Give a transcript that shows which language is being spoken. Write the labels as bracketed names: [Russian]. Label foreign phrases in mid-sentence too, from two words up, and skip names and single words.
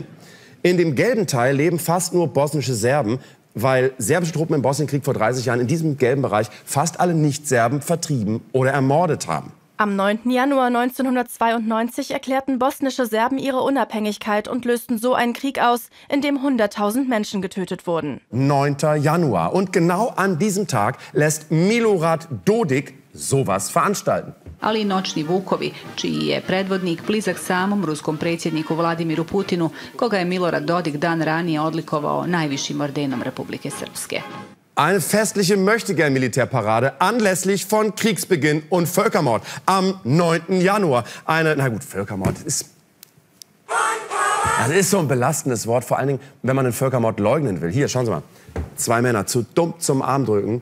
[German] In dem gelben Teil leben fast nur bosnische Serben, weil serbische Truppen im Bosnienkrieg vor 30 Jahren in diesem gelben Bereich fast alle Nicht-Serben vertrieben oder ermordet haben. Am 9. Januar 1992 erklärten bosnische Serben ihre Unabhängigkeit und lösten so einen Krieg aus, in dem 100.000 Menschen getötet wurden. 9. Januar. Und genau an diesem Tag lässt Milorad Dodik sowas veranstalten. [Serbian] Ali i noćni vukovi, čiji je predvodnik blizak samom ruskom predsjedniku Vladimiru Putinu, koga je Milorad Dodik dan ranije odlikovao najvišim ordenom Republike Srpske. [German] Eine festliche Möchtegern-Militärparade anlässlich von Kriegsbeginn und Völkermord am 9. Januar. Na gut, Völkermord ist so ein belastendes Wort, vor allen Dingen, wenn man den Völkermord leugnen will. Hier, schauen Sie mal. 2 Männer, zu dumm zum Armdrücken.